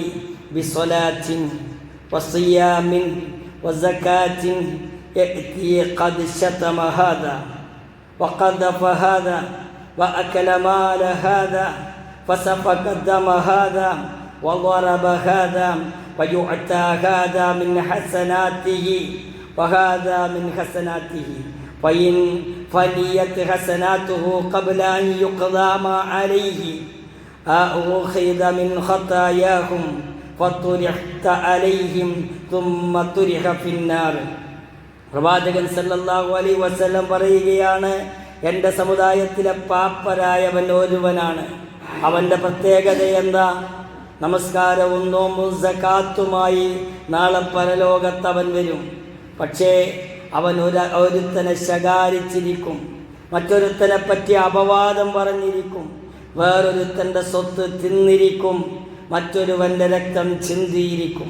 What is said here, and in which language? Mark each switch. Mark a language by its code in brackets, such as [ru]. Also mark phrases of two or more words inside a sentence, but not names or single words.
[ar] بالصلاة والصيام والزكاة ويأتي قد شتم هذا وقذف هذا وأكل مال هذا فسفك دم هذا وضرب هذا ويعطى هذا من حسناته وهذا من حسناته فإن فنيت حسناته قبل أن يقضى ما عليه أخذ من خطاياهم فطرحت عليهم ثم طرح في النار. [ml] പ്രവാചകൻ സല്ലല്ലാഹു അലൈഹി വസല്ലം പറയുകയാണ്, എൻ്റെ സമുദായത്തിലെ പാപ്പരായവൻ ഒരുവനാണ്. അവൻ്റെ പ്രത്യേകത എന്താ? നമസ്കാരവും നോമ്പും സകാത്തുമായി നാളെ പരലോകത്തവൻ വരും. പക്ഷേ അവൻ ഒരുത്തനെ ശകാരിച്ചിരിക്കും, മറ്റൊരുത്തനെ പറ്റി അപവാദം പറഞ്ഞിരിക്കും, വേറൊരുത്തൻ്റെ സ്വത്ത് തിന്നിരിക്കും, മറ്റൊരുവൻ്റെ രക്തം ചിന്തിയിരിക്കും.